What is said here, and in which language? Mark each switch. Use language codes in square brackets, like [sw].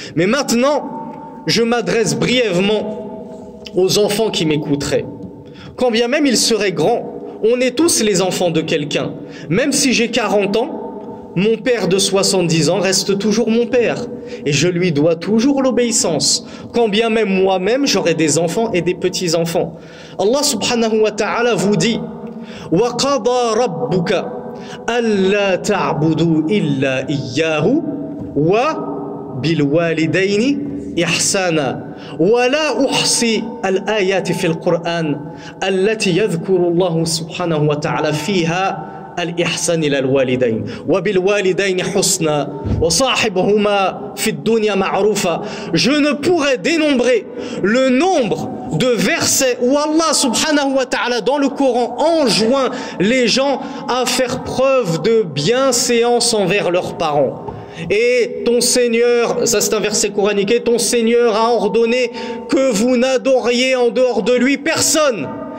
[fr] Mais maintenant, je m'adresse brièvement aux enfants qui m'écouteraient. Quand bien même ils seraient grands, on est tous les enfants de quelqu'un. Même si j'ai 40 ans, mon père de 70 ans reste toujours mon père. Et je lui dois toujours l'obéissance. Quand bien même moi-même, j'aurai des enfants et des petits-enfants. [ar] Allah subhanahu wa ta'ala [fr] vous dit [ar] وَقَضَى رَبُّكَ أَلَّا تَعْبُدُوا إِلَّا إِيَّاهُ وَبِالْوَالِدَيْنِ إِحْسَانًا وَلَا أُحْصِي الْآيَاتِ فِي الْقُرْآنِ التي يذكر الله سبحانه وتعالى فيها الإحسان إلى الوالدين وبالوالدين حسنا وصاحبهما في الدنيا معروفا. [fr] Je ne pourrais dénombrer le nombre de versets où Allah subhanahu wa ta'ala dans le Coran enjoint les gens à faire preuve de bienséance envers leurs parents. Et ton Seigneur, ça c'est un verset coranique, et ton Seigneur a ordonné que vous n'adoriez en dehors de lui personne.